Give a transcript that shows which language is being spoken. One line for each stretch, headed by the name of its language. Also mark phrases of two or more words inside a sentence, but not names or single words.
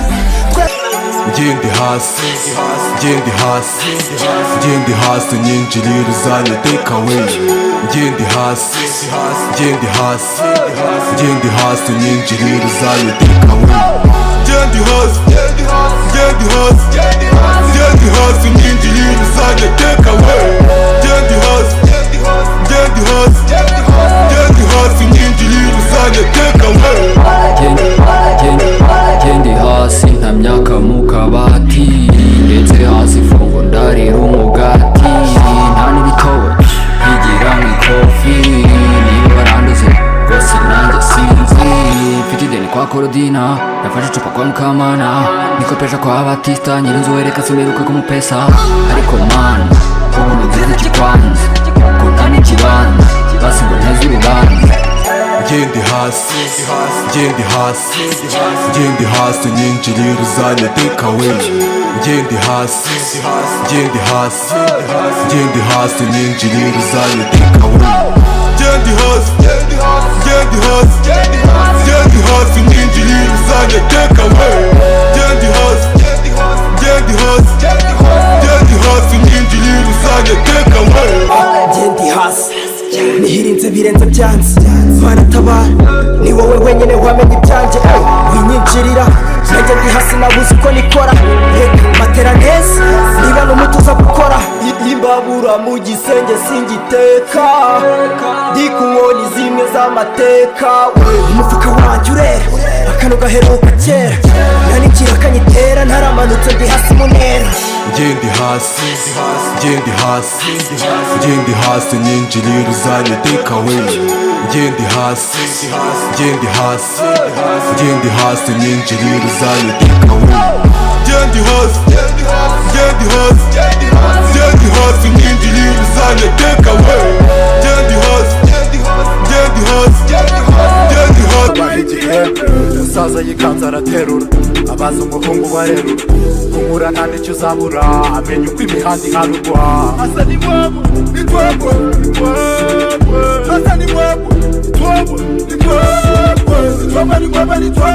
Kinyarwanda: Ngende hasi nyinjirira uzanye
English: take away
Kinyarwanda: ngende hasi nyinjirira uzanye
English: take away
Kinyarwanda: ngende hasi nyinjirira uzanye
English: take away
Kinyarwanda: ngende hasi nyinjirira uzanye
English: take away
Kinyarwanda: ngende hasi nta myaka mu kabati ndetse hasi fungo ndarira umugati nta n'ibitobo nkigira mu ikofi niba baranduze rwose nanjye sinzi mfite ideni kwa korodina nafashe icupa kwa mukamana nikopeja kwa batista nyirinzu wereka simeruke kumupesa ariko mana ubuntu nziza ikikwanza kuta n'ikibanza basi ngo nteze urubanza ngende hasi nyinjirira uzanye
English: take away
Kinyarwanda: ngende hasi nyinjirira uzanye
English: take away
Kinyarwanda: ngende hasi nyinjirira uzanye
English: take away
Kinyarwanda: ngende hasi nyinjirira uzanye
English: take away
Kinyarwanda: ngende hasi nihirinze birenze byanze baratabara ni wowe wenyine wamenye ibyanjye winyinjirira nanjye ndi hasi nabuze uko nikora matera neza niba n'umuti uza gukora imbabura mu gisenge singiteka ndi ku nkoni zimwe z'amateka umufuka wanjye urera akano gaheruka kera nanikira kanyitera ntaramanutse ndi hasi mu ntera ngende hasi nyinjirira uzanye
English: take away
Kinyarwanda: ngende hasi nyinjirira uzanye
English: take away
Kinyarwanda: ngende hasi nyinjirira uzanye
English: take away
Kinyarwanda: ngende hasi umusaza yikanze araterura abaza umuhungu barerura kumura nta n'icyo uzabura amenya uko imihanda iharugwa asa ni mwebwe ni twebwe asa ni mwebwe twebwe ni mwebwe twebwe ni mwebwe ni